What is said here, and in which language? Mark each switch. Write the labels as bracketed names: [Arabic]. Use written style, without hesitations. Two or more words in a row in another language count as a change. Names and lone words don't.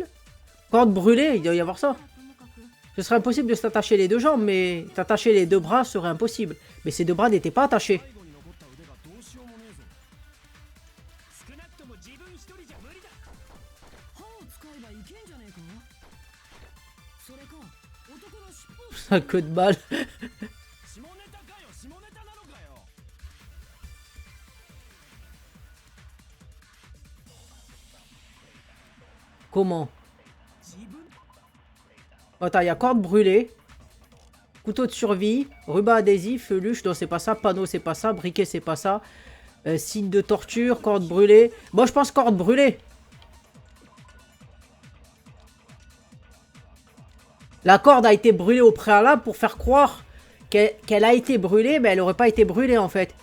[French] Corde brûlée, il doit y avoir ça. Ce serait impossible de s'attacher les deux jambes, mais t'attacher les deux bras serait impossible. Mais ces deux bras n'étaient pas attachés. [Japanese] 少なくとも自分一人じゃ無理だ。歯を使えばいけんじゃねえか？それか男の尻尾を [French] Ça queue de balle. [Japanese] 下ネタかよ、下ネタなのかよ。 [French] Comment? [Japanese] 自分 [French] Attends, il y a corde brûlée. Couteau de survie. Ruban adhésif. Luche, non c'est pas ça. Panneau c'est pas ça. Briquet c'est pas ça. Signe de torture. Corde brûlée. Bon, je pense corde brûlée. La corde a été brûlée au préalable pour faire croire qu'elle a été brûlée, mais elle n'aurait pas été brûlée en fait.